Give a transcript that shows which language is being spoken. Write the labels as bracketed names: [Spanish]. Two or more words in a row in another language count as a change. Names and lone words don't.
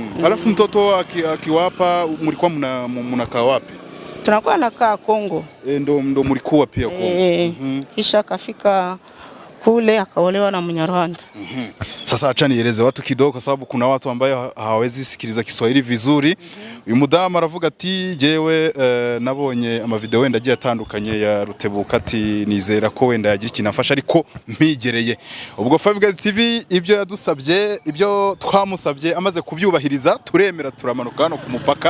[Swahili] Alafu mtoto akiwapa mlikuwa mnakaa wapi? Tunakuwa nakaa Kongo. Ndo mlikuwa pia Kongo. Kisha kafika kule akaolewa na Mnyarwanda. Sasa acha nieleze watu kidogo kwa sababu kuna watu ambao hawawezi sikiliza Kiswahili vizuri. [Rundi] Uyu mudamu aravuga ati jewe nabonye ama video wenda agiye atandukanye ya Rutebuka ati nizera ko wenda yagira kinafasha ariko mpigereye. Ubwo 5 Guys TV ibyo yadusabye, ibyo twamusabye amaze kubyubahiriza, turemera turamanuka hano ku mupaka.